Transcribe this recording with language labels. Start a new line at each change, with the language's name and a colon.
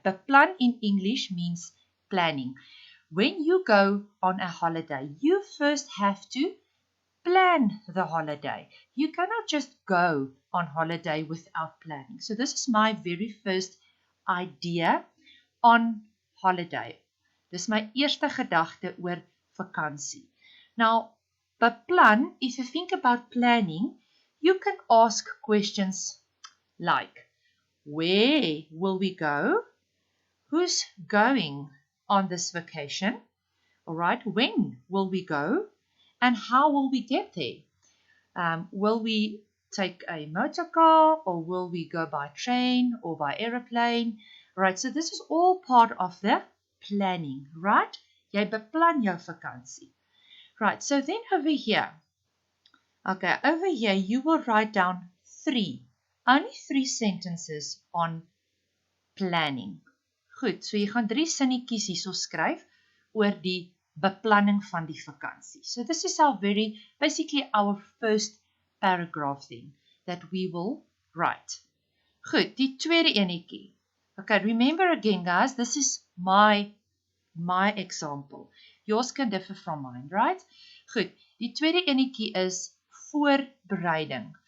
English: Beplan in English means planning. When you go on a holiday, you first have to plan the holiday. You cannot just go on holiday without planning. So this is my very first idea on holiday.
Afrikaans: Dis my eerste gedagte oor vakansie.
English: Now, beplan, if you think about planning, you can ask questions like, where will we go? Who's going on this vacation? All right, when will we go? And how will we get there? Will we take a motor car, or will we go by train or by aeroplane? Right, so this is all part of the planning, right?
Afrikaans: Jy beplan jou vakansie.
English: Right, so then over here, okay, over here you will write down only three sentences on planning.
Afrikaans: Goed, so jy gaan 3 sinnetjies hierso skryf oor die beplanning van die vakansie.
English: So this is basically our first paragraph then that we will write.
Afrikaans: Goed, die tweede enetjie.
English: Okay, remember again guys, this is my example. Yours can differ from mine, right?
Afrikaans: Goed, die tweede enetjie is voorbereiding.